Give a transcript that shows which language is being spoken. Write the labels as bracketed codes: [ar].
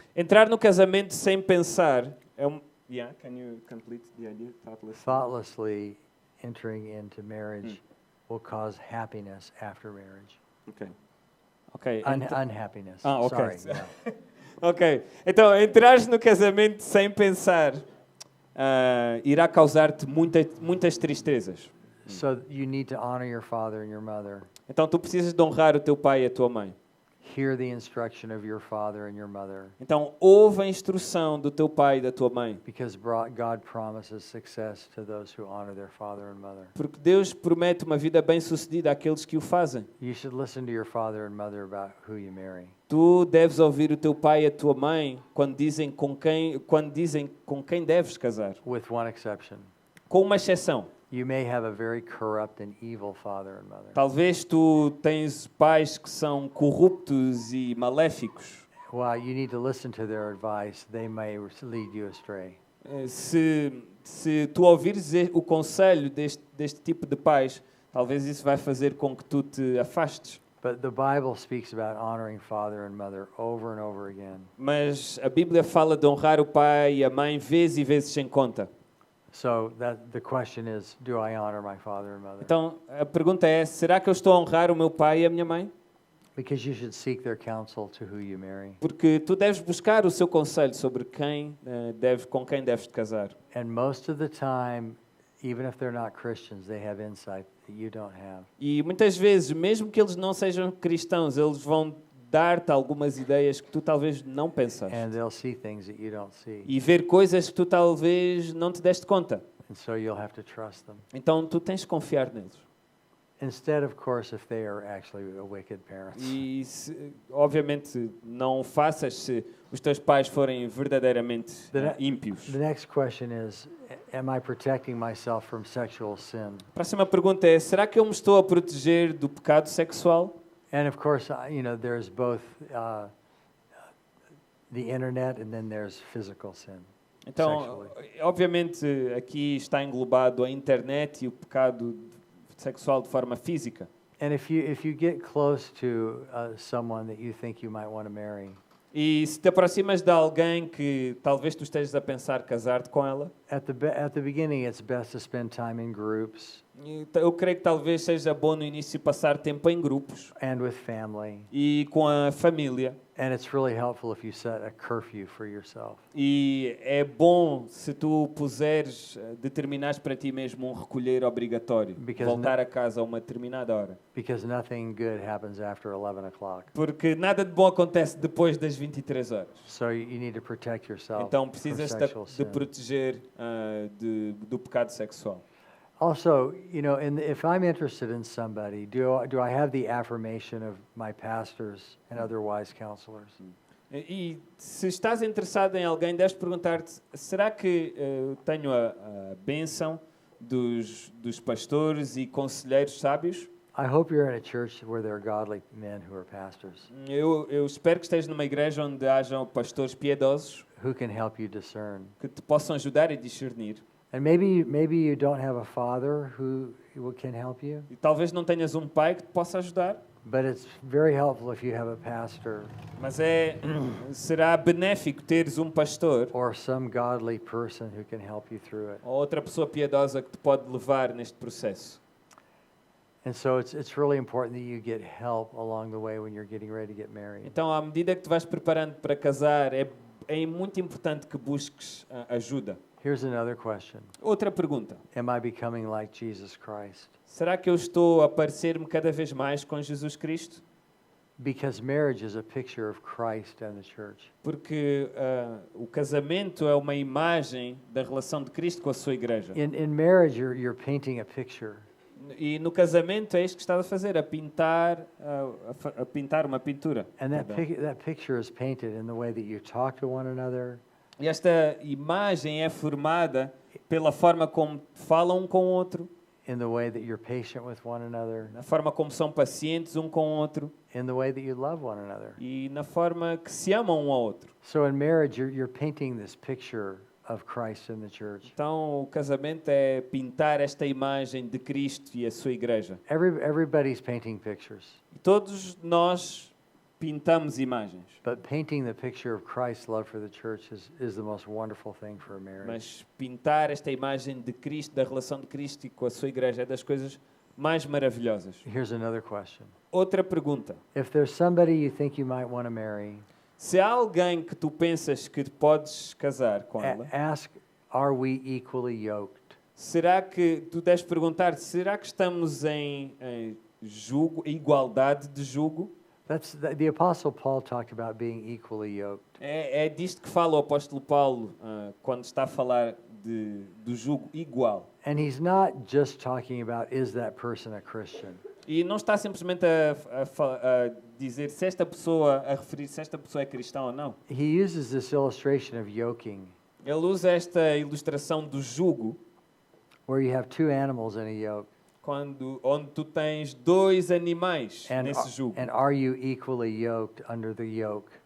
[pt] Entrar no casamento sem pensar é um. [en] Yeah, can you complete the idea? Thoughtlessly entering into marriage will cause happiness after marriage. Ok. Unhappiness. Ok. Sorry. Yeah. Ok. [pt] Então, entrares no casamento sem pensar irá causar-te muitas tristezas. [en] So you need to honor your father and your mother. [pt] Então, tu precisas de honrar o teu pai e a tua mãe. [en] Hear the instruction of your father and your mother. [pt] Então, ouve a instrução do teu pai e da tua mãe. [en] Because God promises success to those who honor their father and mother. [pt] Porque Deus promete uma vida bem-sucedida àqueles que o fazem. [en] You should listen to your father and mother about who you marry. [pt] Tu deves ouvir o teu pai e a tua mãe quando dizem com quem deves casar. [en] With one exception. [pt] Com uma exceção. [en] You may have a very corrupt and evil father and mother. [pt] Talvez tu tens pais que são corruptos e maléficos. [en] Well, you need to listen to their advice. They may lead you astray. [pt] Se tu ouvires o conselho deste tipo de pais, talvez isso vai fazer com que tu te afastes. [en] But the Bible speaks about honoring father and mother over and over again. [pt] Mas a Bíblia fala de honrar o pai e a mãe vezes e vezes sem conta. [en] So the question is, do I honor my father and mother? [pt] Então, a pergunta é: será que eu estou a honrar o meu pai e a minha mãe? [en] Because you should seek their counsel to who you marry. [pt] Porque tu deves buscar o seu conselho sobre com quem deves te casar. [en] And most of the time, even if they're not Christians, they have insight that you don't have. [pt] E muitas vezes, mesmo que eles não sejam cristãos, eles vão dar-te algumas ideias que tu talvez não pensaste. [en] And they'll see things that you don't see. [pt] E ver coisas que tu talvez não te deste conta. [en] And so you'll have to trust them. [pt] Então tu tens de confiar neles. [en] Instead, of course, if they are actually wicked parents. [pt] E obviamente não faças se os teus pais forem verdadeiramente ímpios. [en] The next question is, am I protecting myself from sexual sin? [pt] A próxima pergunta é: será que eu me estou a proteger do pecado sexual? [en] And of course, there's both the internet and then there's physical sin. [pt] Então, obviamente, aqui está englobado a internet e o pecado sexual de forma física. [en] And if you get close to someone that you think you might want to marry, [pt] E se te aproximas de alguém que talvez tu estejas a pensar casar-te com ela, [en] at the beginning, it's best to spend time in groups [pt] eu creio que talvez seja bom no início passar tempo em grupos [en] and with family. [pt] e com a família. [en] And it's really helpful if you set a curfew for yourself. [pt] E é bom se tu puseres, determinares para ti mesmo um recolher obrigatório, [en] Because [pt] voltar a casa a uma determinada hora. [en] Because nothing good happens after 11 o'clock. [pt] Porque nada de bom acontece depois das 23 horas. [en] So you need to protect yourself [pt] Então [en] from [pt] precisas [en] sexual [pt] de [en] sin. [pt] proteger do pecado sexual. [en] Also, you know, if I'm interested in somebody, do I have the affirmation of my pastors and other wise counselors? [pt] E se estás interessado em alguém, deves perguntar-te, será que tenho a bênção dos pastores e conselheiros sábios? [en] I hope you're in a church where there are godly men who are pastors, [pt] Eu espero que estejas numa igreja onde hajam pastores piedosos [en] who can help you discern. [pt] que te possam ajudar a discernir. [en] And maybe you don't have a father who can help you, [pt] E talvez não tenhas um pai que te possa ajudar, [en] but it's very helpful if you have a pastor [pt] mas será benéfico teres um pastor [en] or some godly person who can help you through it. [pt] ou outra pessoa piedosa que te pode levar neste processo. [en] And so it's really important that you get help along the way when you're getting ready to get married. [pt] Então, à medida que te vais preparando para casar, é muito importante que busques ajuda. [en] Here's another question. [pt] Outra pergunta. [en] Am I becoming like Jesus Christ? [pt] Será que eu estou a parecer-me cada vez mais com Jesus Cristo? [en] Because marriage is a picture of Christ and the church. [pt] Porque o casamento é uma imagem da relação de Cristo com a sua igreja. [en] In marriage, you're painting a picture. [pt] E no casamento é isto que estás a fazer, a pintar uma pintura. [en] And that picture is painted in the way that you talk to one another, [pt] E esta imagem é formada pela forma como falam um com o outro, [en] in the way that you're patient with one another, [pt] na forma como são pacientes um com o outro [en] in the way that you love one another. [pt] e na forma que se amam um ao outro. [en] So in marriage, you're painting this picture of Christ and the church. [pt] Então, o casamento é pintar esta imagem de Cristo e a sua igreja. [en] Everybody's painting pictures, [pt] E todos nós pintamos imagens, [en] but painting the picture of Christ's love for the church is the most wonderful thing for a marriage. [pt] mas pintar esta imagem de Cristo, da relação de Cristo e com a sua igreja é das coisas mais maravilhosas. [en] Here's another question. [pt] Outra pergunta. [en] If there's somebody you think you might want to marry, [pt] Se há alguém que tu pensas que podes casar com ela, [en] ask, are we equally yoked? [pt] será que tu deves perguntar, será que estamos em igualdade de jugo? [en] The Apostle Paul talked about being equally yoked. [pt] É disto que fala o apóstolo Paulo quando está a falar do jugo igual. [en] And he's not just talking about, is that person a Christian? [pt] E não está simplesmente a dizer se esta pessoa, a referir se esta pessoa é cristã ou não. [en] He uses this illustration of yoking, [pt] Ele usa esta ilustração do jugo, [en] where you have two animals in a yoke. [pt] onde tu tens dois animais nesse jugo. [en] And are you equally yoked under the yoke?